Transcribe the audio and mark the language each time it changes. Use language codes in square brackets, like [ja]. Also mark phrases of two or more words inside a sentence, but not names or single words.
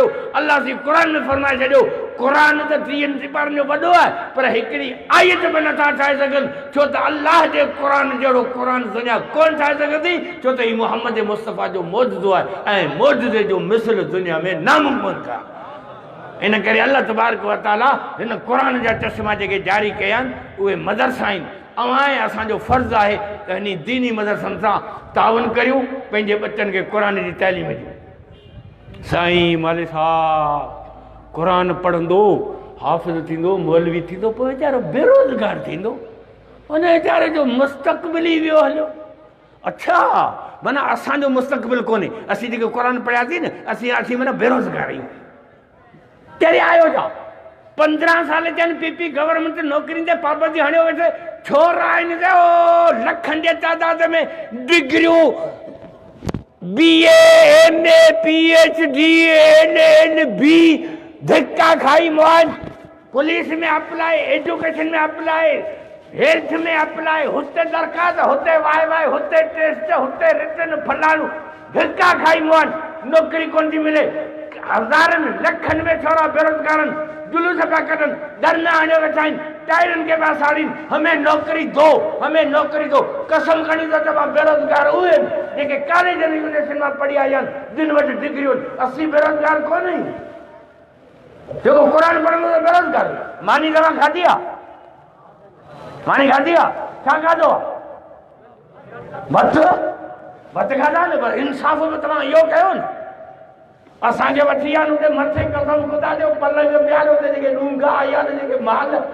[sd] अलाह जी क़ुरान में फरमाए छॾियो क़ुरान त 30 सिपारनि जो वॾो आहे पर हिकिड़ी आयत बि नथा ठाहे सघनि छो त अलाह जे क़ुरान जहिड़ो क़ुरान दुनिया कोन ठाहे सघंदी छो त हीउ मोहम्मद मुस्तफ़ा जो मौजूदो आहे ऐं मौजूदे जो मिसल दुनिया में नामुमकिन आहे। इन करे अल्लाह तबारक व तआला इन कुरान जा चश्मा जेके जारी कया आहिनि उहे मदरसा आहिनि ऐं असांजो फ़र्ज़ु आहे त इन दीनी मदरसनि सां ताउन करियूं पंहिंजे बच्चनि खे क़ुरान जी तइलीम ॾियूं। साईं माले साहब क़ुरान पढ़ंदो हाफ़िज़ थींदो मौलवी थींदो पोइ वीचारो बेरोज़गार थींदो उन वीचारे जो मुस्तक़बिल ई वियो हलियो। अच्छा माना असांजो मुस्तक़बिल कोन्हे असीं जेके क़ुरान पढ़ियासीं न असीं माना बेरोज़गार आहियूं। कहिड़े आयो जा 15 साल थियनि पीपी गवर्नमेंट नौकरियुनि ते पाबंदी हणियो वेठे छोरा आहिनि लखनि जे तादाद में डिग्रियूं BA MA PhD LLB धिक्का खाई मोहन पुलिस में अप्लाई एजुकेशन में अप्लाई हेल्थ में अप्लाई हुते दरखास्त हुते वाई हुते टेस्ट हुते रिटर्न फलाणू धिक्का खाई मोहन नौकरी कोन थी मिले। हज़ारनि लखनि में छोरा बेरोज़गारनि जुलूस पिया कढनि धरना हणियो वेठा आहिनि टायरनि खे पिया साड़ीनि [ur] हमें नौकरी दो [sd] कसम खणी थो चवां बेरोज़गार उहे जेके कॉलेज यूनिवर्सिटी मां पढ़ी आया आहिनि जिन वटि डिग्रियूं असीं बेरोज़गार कोन आहियूं। जेको क़ुरान पढ़ंदो त बेरोज़गार मानी तव्हां खाधी आहे छा खाधो आहे भत खाधा न पर इंसाफ़ में तव्हां इहो कयो न असांखे वठी आहिनि उते मथे कसम ख़ुदा जो पलंग प्यारो ते जेके डूंगा आया आहिनि जेके माल